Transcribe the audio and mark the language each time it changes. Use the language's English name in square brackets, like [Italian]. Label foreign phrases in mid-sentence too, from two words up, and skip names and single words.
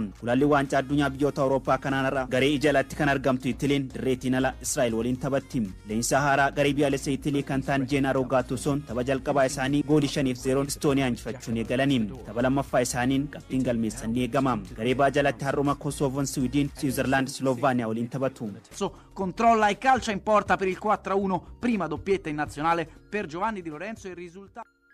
[Oromo] Gulaalli waancaa addunyaa biyyoota Awurooppaa kanarra garee ijalatti kan argamtu Italiin dirreetiin ala Israa'el waliin taphatti. Leensaa haaraa garee biyyaalessa Italii kan ta'an Gennaro Gattusoon tapha jalqabaa isaanii goolii 5-0 Estooniyaa injifachuun eegalanii. Tapha lammaffaa isaaniin qabxiin galmeessan ni eegama. Garee baa jalatti har'uma Kosovo Sweden, Switzerland, Slovenia olin taphatu. [Italian] Controlla il calcio in porta per il 4-1, prima doppietta in nazionale per Giovanni Di Lorenzo e il risultato.